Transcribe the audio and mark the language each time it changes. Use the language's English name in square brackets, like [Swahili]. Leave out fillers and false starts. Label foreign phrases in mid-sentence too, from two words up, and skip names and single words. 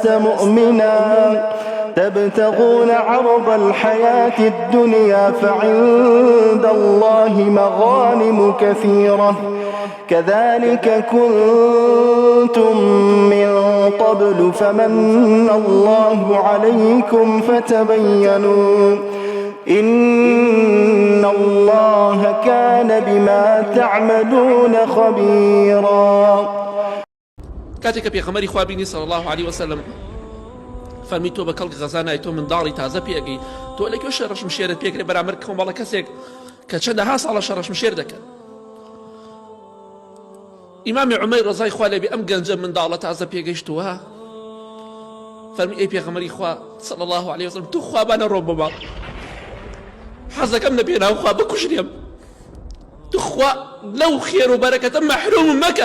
[Arabic] مؤمنا تبتغون عرض الحياة الدنيا فعند الله مغانم كثيرة كذلك كنتم من قبل فمن الله عليكم فتبينوا إن الله كان بما تعملون خبيرا. [Central Kurdish] كاتك بيغمري خوابيني [Arabic] صلى الله عليه وسلم [Central Kurdish] فەرمی تۆ بە کەڵک غەزانای تۆ منداڵی تازە پێگەی تۆ لەکوێ شەڕەش مشێرت پێکرێ بەرامبەر کۆمەڵە کەسێک کە چەندەها ساڵە شەڕەش مشێر دەکەن. ئیمامی عومەیر ڕەزای خوا لێ بێ ئەم گەنجە منداڵە تازە پێگەیشتووە فەرمی ئەی پێغەمبەری خوا [Arabic] صلی الله عليه وسلم [Central Kurdish] تو خوابانە ڕۆ بەماڵ، حەزەکەم لە پێناو خوا بکوژرێم، تو خوا لەو خێر و بەرەکەتە مەحروم مەکە.